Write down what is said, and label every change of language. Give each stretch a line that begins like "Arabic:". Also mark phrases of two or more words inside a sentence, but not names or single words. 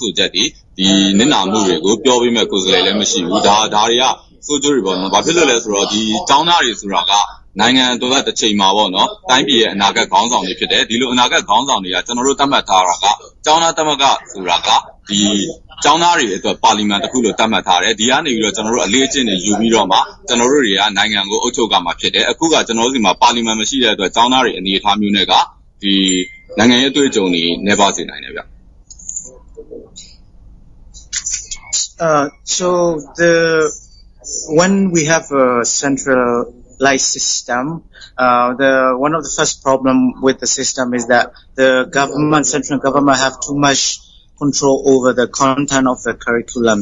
Burmese: ဆိုချက်တွေဒီနစ်နာမှုတွေကိုပြောပေးမဲ့ကိုယ်စားလှယ်လည်းမရှိဘူးဒါတွေကစိုးကျိုးတွေပေါ့နော်ဘာဖြစ်လို့လဲဆိုတော့ဒီကျောင်းသားတွေဆိုတာကနိုင်ငံတော်ကတစ်ချိန်မှာပေါ့နော်တိုင်းပြည်ရဲ့အနာဂတ်ခေါင်းဆောင်တွေဖြစ်တယ်ဒီလိုအနာဂတ်ခေါင်းဆောင်တွေကကျွန်တော်တို့သတ်မှတ်ထားတာကကျောင်းသားသမဂ္ဂဆိုတာကဒီကျောင်းသားတွေအတွက်ပါလီမန်တစ်ခုလို့သတ်မှတ်ထားတယ်ဒီကနေပြီးတော့ကျွန်တော်တို့အလေးအကျင့်တွေယူပြီးတော့မှကျွန်တော်တို့တွေကနိုင်ငံကိုအုပ်ချုပ်ကြမှာဖြစ်တယ်အခုကကျွန်တော်တို့ဒီမှာပါလီမန်မရှိတဲ့အတွက်ကျောင်းသားတွေအနေအထားမျိုးနဲ့ကဒီနိုင်ငံရေးအတွေ့အကြုံတွေနေပါစေနိုင်တယ်ဗျ
English: So when we have a centralized system, one of the first problem with the system is that the central government have too much control over the content of the curriculum.